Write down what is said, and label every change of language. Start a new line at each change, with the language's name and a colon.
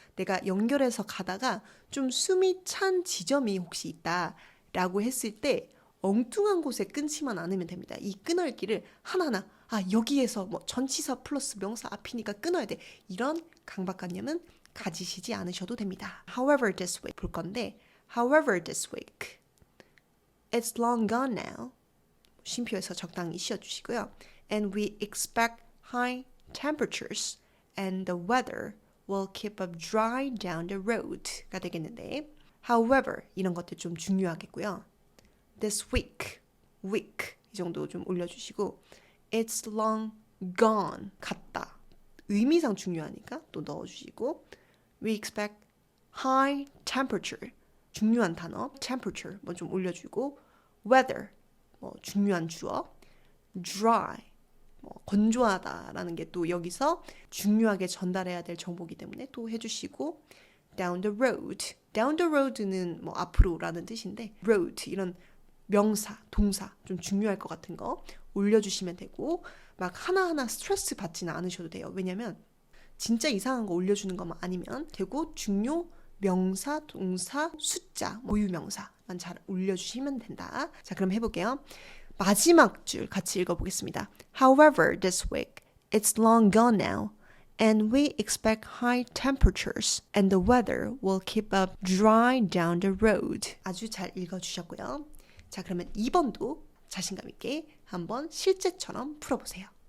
Korean: 내가 연결해서 가다가 좀 숨이 찬 지점이 혹시 있다 라고 했을 때 엉뚱한 곳에 끊지만 않으면 됩니다. 이 끊을기를 하나하나 여기에서 뭐 전치사 플러스 명사 앞이니까 끊어야 돼. 이런 강박관념은 가지시지 않으셔도 됩니다.
English: However this week
Korean: 볼 건데
English: However this week It's long gone now.
Korean: 쉼표에서 적당히 쉬어주시고요.
English: And we expect high temperatures and the weather will keep up dry down the road
Korean: 가 되겠는데
English: However
Korean: 이런 것들 좀 중요하겠고요.
English: This week
Korean: 이 정도 좀 올려주시고
English: It's long gone
Korean: 갔다. 의미상 중요하니까 또 넣어주시고
English: We expect high temperature
Korean: 중요한 단어 temperature 뭐 좀 올려주고 weather 뭐 중요한 주어 dry 뭐 건조하다라는 게 또 여기서 중요하게 전달해야 될 정보이기 때문에 또 해주시고 down the road는 뭐 앞으로라는 뜻인데 road 이런 명사, 동사 좀 중요할 것 같은 거 올려주시면 되고 막 하나하나 스트레스 받지는 않으셔도 돼요. 왜냐면 진짜 이상한 거 올려주는 것만 아니면 되고 중요 명사, 동사, 숫자, 모유명사만 잘 올려주시면 된다. 자, 그럼 해볼게요. 마지막 줄 같이 읽어보겠습니다.
English: However, this week, it's long gone now, and we expect high temperatures, and the weather will keep up dry down the road.
Korean: 아주 잘 읽어주셨고요. 자, 그러면 2번도 자신감 있게 한번 실제처럼 풀어보세요.